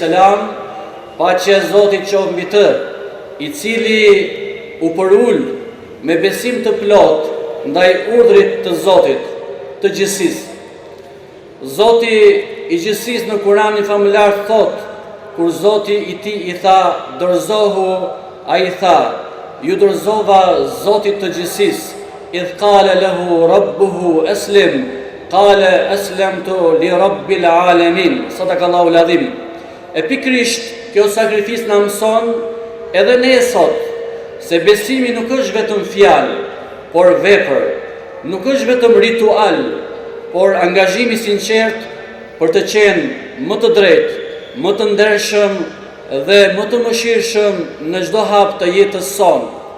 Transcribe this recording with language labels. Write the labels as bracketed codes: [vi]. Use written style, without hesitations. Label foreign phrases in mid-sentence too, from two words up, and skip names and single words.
[sq] paqja e Zotit qoftë mbi të, i cili u përul me besim të plot ndaj urdhrit të Zotit të gjithësisë. Zoti i gjithësisë në Kuranin famullar thot, kur Zoti i tij i tha dorëzohu, ai tha, ju dorëzova Zotit të gjithësisë. [ar] إذ قال له ربه أسلم قال أسلمت لرب العالمين. صدق الله العظيم. [sq] E pikrisht kjo sakrificë na mëson edhe ne sot se besimi nuk është vetëm fjalë, por vepër, nuk është vetëm ritual, por angazhimi i sinqert për të qenë më të drejtë, më të ndershëm dhe më të mëshirshëm në çdo hap të jetës sonë.